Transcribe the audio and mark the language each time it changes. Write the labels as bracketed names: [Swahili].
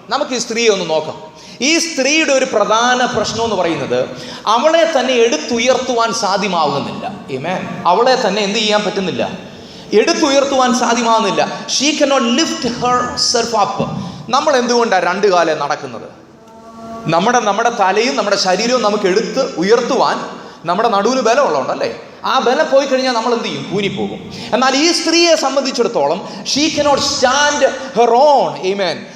[Malayalam] നമുക്ക് ഈ സ്ത്രീയെ ഒന്ന് നോക്കാം. ഈ സ്ത്രീയുടെ ഒരു പ്രധാന പ്രശ്നം എന്ന് പറയുന്നത് അവളെ തന്നെ എടുത്തുയർത്തുവാൻ സാധ്യമാകുന്നില്ല. ആമേൻ. അവളെ തന്നെ എന്ത് ചെയ്യാൻ പറ്റുന്നില്ല? എടുത്തുയർത്തുവാൻ സാധ്യമാകുന്നില്ല. [English] She cannot lift herself up. [Malayalam] നമ്മൾ എന്തുകൊണ്ടാണ് 2 കാലം നടക്കുന്നത്? നമ്മുടെ തലയും നമ്മുടെ ശരീരവും നമുക്ക് എടുത്ത് ഉയർത്തുവാൻ നമ്മുടെ നടുവിന് ബലമുള്ളതുകൊണ്ടല്ലേ. ആ ബലം പോയി കഴിഞ്ഞാൽ നമ്മൾ എന്ത് ചെയ്യും? കൂനിപ്പോകും. എന്നാൽ ഈ സ്ത്രീയെ സംബന്ധിച്ചിടത്തോളം [English] She cannot stand her own. [Malayalam] Amen.